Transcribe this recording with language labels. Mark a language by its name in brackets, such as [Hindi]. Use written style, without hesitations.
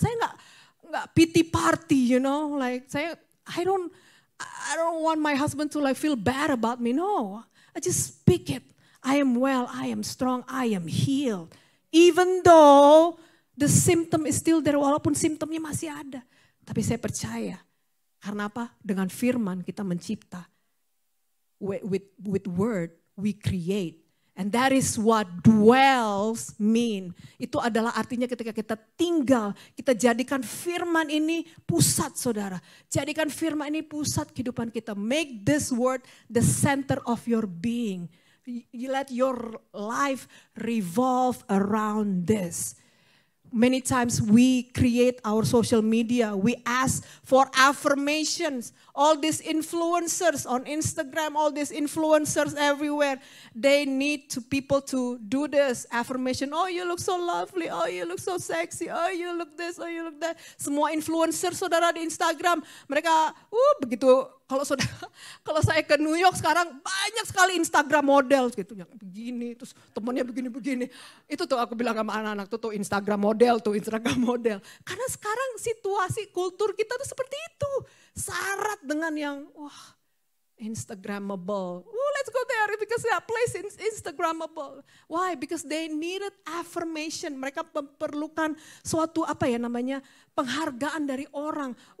[Indonesian] Saya nggak [English] pity party, like I don't want my husband to like feel bad about me. No, I just speak it. I am well, I am strong, I am healed. Even though the symptom is still there, [Indonesian] walaupun simptomnya masih ada. Tapi saya percaya, karena apa? Dengan firman kita mencipta. [English] With word, we create. And that is what dwells mean. [Indonesian] Itu adalah artinya ketika kita tinggal, kita jadikan firman ini pusat saudara. Jadikan firman ini pusat kehidupan kita. [English] Make this word the center of your being. You let your life revolve around this. Many times we create our social media. We ask for affirmations. All these influencers on Instagram, all these influencers everywhere, they need people to do this affirmation. Oh, you look so lovely. Oh, you look so sexy. Oh, you look this. Oh, you look that. [Indonesian] Semua influencer saudara di Instagram, mereka begitu. Kalau saya ke New York sekarang banyak sekali Instagram model gitu, yang begini, terus temennya begini-begini. Itu tuh aku bilang sama anak-anak tuh Instagram model. Karena sekarang situasi kultur kita tuh seperti itu. Syarat dengan yang Instagrammable. [English] Let's go there because that place is Instagrammable. Why? Because they needed affirmation. [Indonesian] Mereka memerlukan suatu penghargaan dari orang.